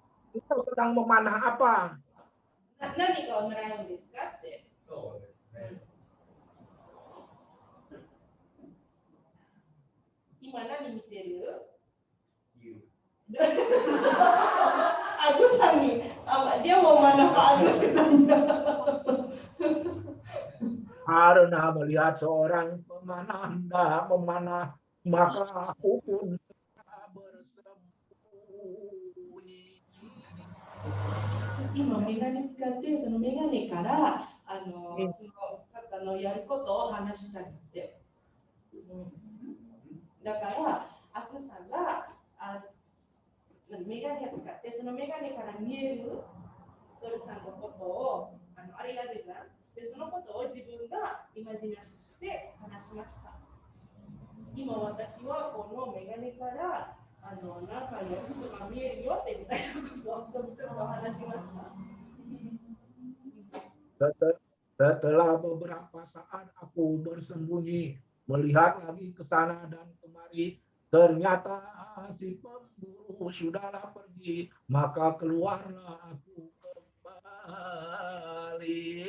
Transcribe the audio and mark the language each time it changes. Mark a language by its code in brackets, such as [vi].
[id] Engkau sedang memanah apa? [ja] 何かをもらうんですかって。そうですね。今何見てる？ [id] Agusさんに、dia mau mana Pak Agus katanya. Karena melihat seorang pemanah hendak memanah, maka aku pun bersembunyi. [ja] 今メガネ使ってそのメガネからその方のやることを話したいって。だからアクさんがメガネを使ってそのメガネから見えるドルさんのことをあれやるじゃん。でそのことを自分がイマジナションして話しました。今私はこのメガネからなんかやることが見えるよってみたいなことを話しました。 [id] Setelah beberapa saat aku bersembunyi, melihat lagi ke sana dan kemari, ternyata si pemburu sudahlah pergi, maka keluarlah aku kembali.